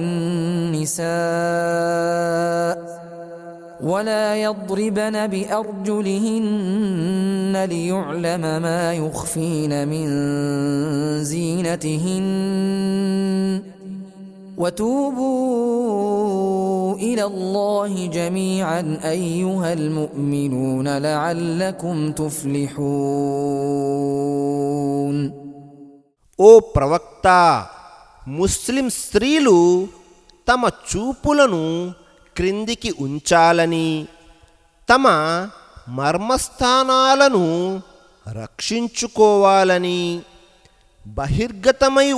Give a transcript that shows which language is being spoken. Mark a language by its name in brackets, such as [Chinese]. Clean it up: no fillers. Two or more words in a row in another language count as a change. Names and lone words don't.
[Arabic] النساء ولا يضربن بأرجلهن ليعلم ما يخفين من زينتهن وتوبوا إلى الله جميعا أيها المؤمنون لعلكم تفلحون. [Telugu] ఓ ప్రవక్త, ముస్లిం స్త్రీలు తమ చూపులను క్రిందికి ఉంచాలని, తమ మర్మస్థానాలను రక్షించుకోవాలని, బహిర్గతమై